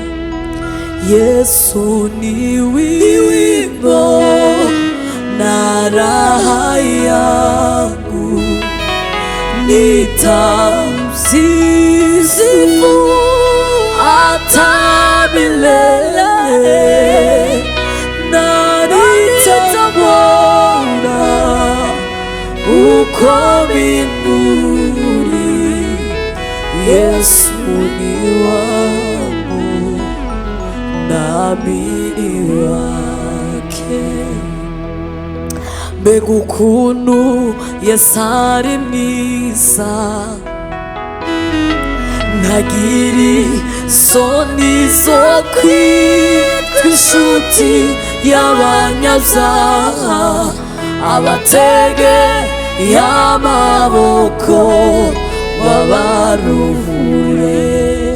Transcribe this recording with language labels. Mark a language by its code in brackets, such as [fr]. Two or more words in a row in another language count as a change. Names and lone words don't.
[sw] Yesu ni wimbo na raha yangu nitamsifu hata milele na nitamwona uko mbinguni. Yesu ni wangu nami ni wake. [rn] Mbega ukuntu Yesu ari mwiza, ntagiri isoni zo kwitwa inshuti y'abanyabyaha, abategeye amaboko babaruhure.